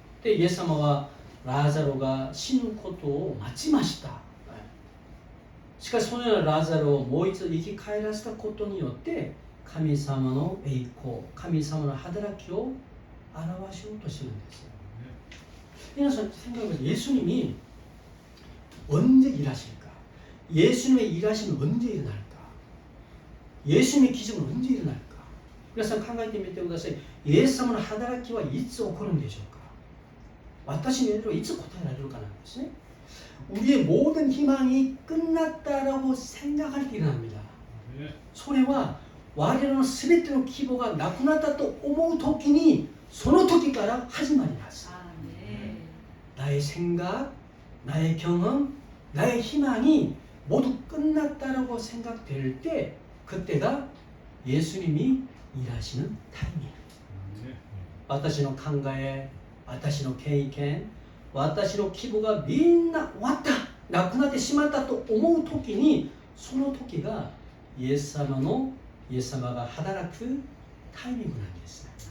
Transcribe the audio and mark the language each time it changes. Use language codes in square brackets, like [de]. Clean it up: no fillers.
[ko] 근데 예수님과 라자로가 [ja] 死ぬことを待ちました。しかしそのようなラザロをもう一度生き返らせたことによって神様の栄光、神様の働きを表しようとしているんです。 [ko] 皆さん 생각해보세요. 예수님이 언제 일하실까? 예수님의 일하심은 언제 일어날까? 예수님의 기적은 언제 일어날까? [ja] 皆さん考えてみてください。イエス様の働きはいつ起こるんでしょうか？私の言ういつ答えられるかなんですね。 [ko] 우리의 모든 희망이 끝났다라고 생각할 때 일어납니다. [ja] それは我々の全ての希望がなくなったと思うときにその時から始まります。 [ko] 나의 생각, 나의 경험, 나의 희망이 모두 끝났다라고 생각될 때 그때가 예수님이 일하시는 타임이에요. [ja] 私の考え、私の経験、私の希望がみんな終わった、なくなってしまったと思う時にその時がイエス様が働くタイミングなんです。